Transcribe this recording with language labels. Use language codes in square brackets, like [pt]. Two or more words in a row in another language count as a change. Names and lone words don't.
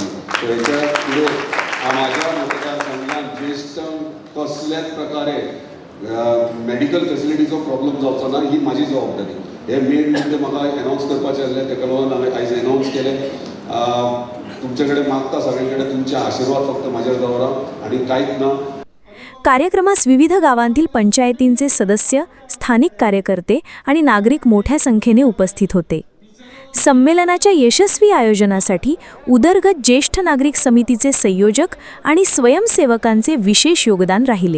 [kok] सो हेच्या फुडें म्हाज्या मतदारसंघात ज्येश्ठ कसल्याच प्रकारे [en] medical facilitycho [kok] प्रॉब्लम जावचो ना, ही म्हाजी जबाबदारी. हे मेन म्हणजे म्हाका एनावन्स करपाचें आसलें, तेका लागून हांवें आयज एनावन्स केलें. तुमचे कडेन मागता सगळे कडेन तुमचे आशिर्वाद फक्त म्हाजेर दवरा आनी कांयच ना. [mr] कार्यक्रमास विविध गावांतील पंचायतींचे सदस्य, स्थानिक कार्यकर्ते आणि नागरिक मोठ्या संख्येने उपस्थित होते. संमेलनाच्या यशस्वी आयोजनासाठी उदरगत ज्येष्ठ नागरिक समितीचे संयोजक आणि स्वयंसेवकांचे विशेष योगदान राहिले.